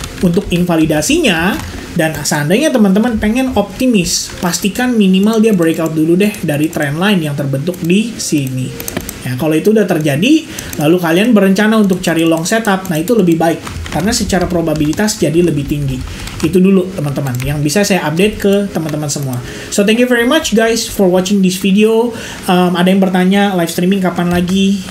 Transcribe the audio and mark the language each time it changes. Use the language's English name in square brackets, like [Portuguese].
[Indonesian] Untuk invalidasinya, dan seandainya teman-teman pengen optimis, pastikan minimal dia breakout dulu deh dari trend line yang terbentuk di sini. Ya, kalau itu udah terjadi, lalu kalian berencana untuk cari long setup, nah itu lebih baik. Karena secara probabilitas jadi lebih tinggi. Itu dulu teman-teman, yang bisa saya update ke teman-teman semua. [English] So thank you very much guys for watching this video. [Indonesian] Ada yang bertanya live streaming kapan lagi?